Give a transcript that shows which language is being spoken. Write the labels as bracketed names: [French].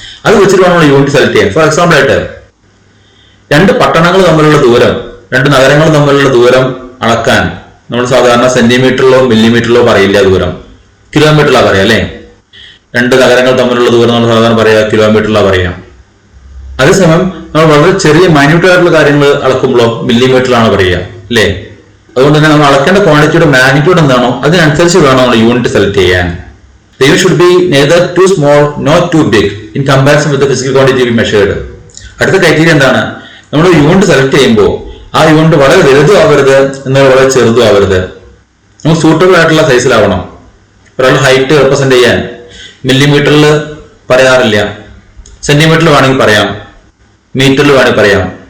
[Malayalam] അത് വെച്ചിട്ട് നമ്മൾ യൂണിറ്റ് സെലക്ട് ചെയ്യാൻ. ഫോർ എക്സാമ്പിൾ ആയിട്ട് രണ്ട് പട്ടണങ്ങൾ തമ്മിലുള്ള ദൂരം, രണ്ട് നഗരങ്ങൾ തമ്മിലുള്ള ദൂരം അളക്കാൻ നമ്മൾ സാധാരണ സെന്റിമീറ്ററിലോ മില്ലിമീറ്ററിലോ പറയില്ല, ദൂരം കിലോമീറ്ററിലാണ് പറയാം അല്ലെ. രണ്ട് നഗരങ്ങൾ തമ്മിലുള്ള ദൂരം നമ്മൾ സാധാരണ പറയാ കിലോമീറ്ററിലാണ് പറയാം. അതേസമയം നമ്മൾ വളരെ ചെറിയ മൈന്യൂട്ട് ആയിട്ടുള്ള കാര്യങ്ങൾ അളക്കുമ്പോഴോ മില്ലിമീറ്ററിലാണ് പറയുക അല്ലേ. അതുകൊണ്ട് തന്നെ നമ്മൾ അളക്കേണ്ട ക്വാണ്ടിറ്റിയുടെ മാഗ്നിറ്റ്യൂഡ് എന്താണോ അതിനനുസരിച്ച് വേണം നമ്മൾ യൂണിറ്റ് സെലക്ട് ചെയ്യാൻ. [English] The unit should be neither too small nor too big in comparison with the physical quantity we measured. [Malayalam] അടുത്ത ക്രൈറ്റീരിയ എന്താണ്? നമ്മൾ യൂണിറ്റ് സെലക്ട് ചെയ്യുമ്പോൾ ആ യൂണിറ്റ് വളരെ വലുതും ആവരുത് എന്നാൽ വളരെ ചെറുതും ആവരുത്. നമുക്ക് സൂട്ടബിൾ ആയിട്ടുള്ള സൈസിലാവണം. ഒരാൾ ഹൈറ്റ് റെപ്രസെന്റ് ചെയ്യാൻ മില്ലിമീറ്ററിൽ പറയാറില്ല, സെന്റിമീറ്ററിൽ വേണമെങ്കിൽ പറയാം, മീറ്ററിൽ വേണമെങ്കിൽ പറയാം.